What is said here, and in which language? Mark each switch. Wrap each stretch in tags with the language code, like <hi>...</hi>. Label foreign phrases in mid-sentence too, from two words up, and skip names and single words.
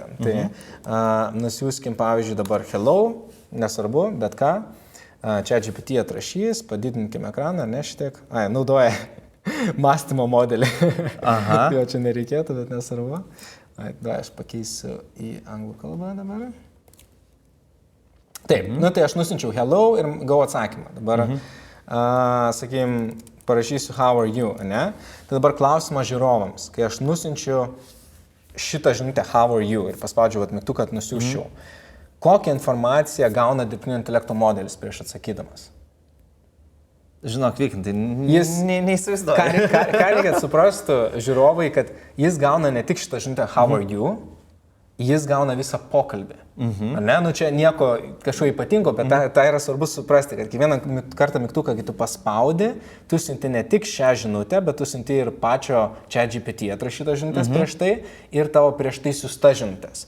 <lt>Tai nusiųskim, pavyzdžiui, dabar hello, nesvarbu, bet ką, ChatGPT atrašys, padidinkime ekraną, ne šitiek, naudoja mąstymo modelį. Jo čia nereikėtų, bet nesvarbu. Aš pakeisiu į anglų kalbą dabar. Taip, tai aš nusinčiau hello ir gavau atsakymą. Dabar, sakykim, parašysiu</lt> <en>how are you,</en> <lt>ne? Tai dabar klausimas žiūrovams. Kai aš nusinčiu šitą žinutę</lt> <en>how are you</en> <lt>ir paspaudžiu mygtuką, kad nusiųsčiau, kokią informaciją gauna dirbtinio intelekto modelis prieš atsakydamas? Žinok, vykintai, jis neįsivaizduoja. Ką reikia suprastų žiūrovai, kad jis gauna ne tik šitą žinutę</lt> <en>how are you,</en> <lt>jis gauna visą pokalbį. Ne, čia nieko kažko ypatingo, bet tai yra svarbu suprasti, kad kiekvieną kartą mygtuką, kai tu paspaudi, tu siunti ne tik šią žinutę, bet tu siunti ir pačio ChatGPT atrašytos žinutės prieš tai ir tavo prieš tai siųsta žinutės.</lt>